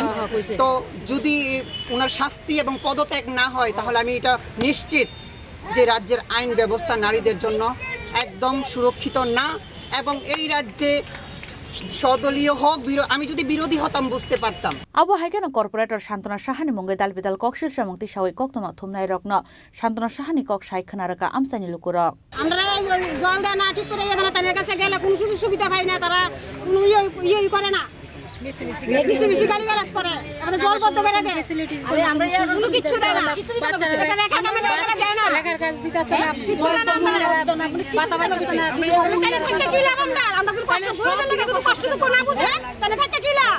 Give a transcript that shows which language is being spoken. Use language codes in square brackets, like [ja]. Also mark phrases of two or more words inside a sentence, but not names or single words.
[bn] তো যদি ওনার শাস্তি এবং পদত্যাগ না হয়, তাহলে আমি এটা নিশ্চিত যে রাজ্যের আইন ব্যবস্থা নারীদের জন্য একদম সুরক্ষিত না, এবং এই রাজ্যে সদলীয় হোক, আমি যদি বিরোধী হতাম বুঝতে পারতাম। [trp] আবু হাইকেন কর্পোরেটর শান্তনা সাহানি মুঙ্গে দালবিদাল ককশিল সামংতি সাওই কক্তমা থুমনাই রকন শান্তনা সাহানি কক সাইখানা রাকা আমসানি লুকুরক [bn] আমরা জল দেয় না, ঠিক করে এখানে তাদের কাছে গেলে কোনো সুবিধা পাই না, তারা কোনো ইয়ে করে না, বেশি গালিগালাজ করে, আমাদের জল বন্ধ করে দেয়, আমরা কোনো কিচ্ছু দেয় না, লেখার কাজ দিতেছে না, আমরা কষ্ট না বুঝে তাহলে থাকতে কি লাভ?